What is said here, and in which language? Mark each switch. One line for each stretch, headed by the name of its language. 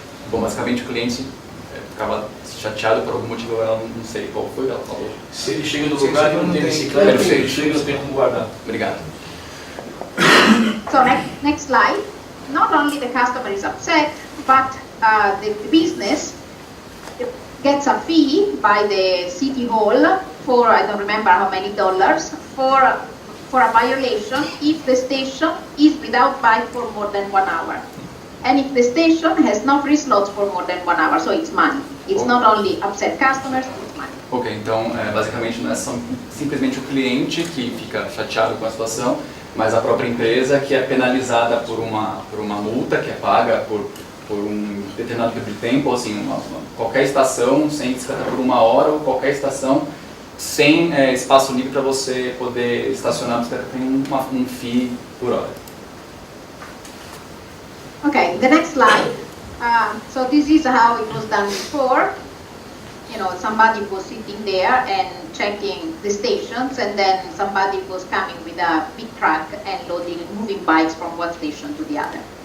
Portuguese: Bom, basicamente o cliente ficava chateado por algum motivo, ela não sei qual foi, ela falou. Se ele chega no lugar e não tem bicicleta, se ele chega não tem como guardar. Obrigado.
English: So next slide. Not only the customer is upset, but the business gets a fee by the city hall for, I don't remember how many dollars, for a violation if the station is without bike for more than 1 hour. And if the station has no free slots for more than 1 hour, so it's money. It's not only upset customers, it's money.
Portuguese: Ok, então basicamente não é simplesmente o cliente que fica chateado com a situação, mas a própria empresa que é penalizada por uma multa que é paga por um determinado período de tempo, assim, qualquer estação sem bicicleta por 1 hora ou qualquer estação sem espaço livre para você poder estacionar a bicicleta tem um fee por hora.
English: Okay, the next slide. So this is how it was done before. You know, somebody was sitting there and checking the stations, and then somebody was coming with a big truck and moving bikes from one station to the other.